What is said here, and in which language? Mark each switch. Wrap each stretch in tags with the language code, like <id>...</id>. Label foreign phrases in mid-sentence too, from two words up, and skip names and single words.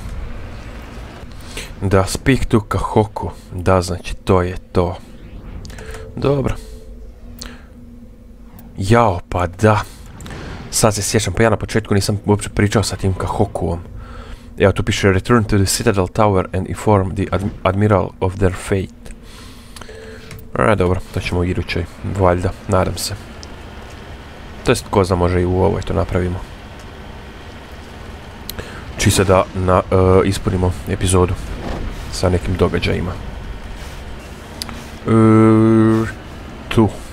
<en>Da, speak to Kahoku.</en> <hr>Da, znači, to je to. Dobro. Jao, pa da. Sad se sjećam, pa ja na početku nisam uopće pričao sa tim Kahokuom. Evo, tu piše</hr> <en>Return to the Citadel Tower and inform the Admiral of their fate.</en> <hr>Dobro, to ćemo u idućoj, valjda, nadam se. To jest, ko zna, može i u ovoj to napravimo. Čisto da ispunimo epizodu sa nekim događajima. Tu.</hr>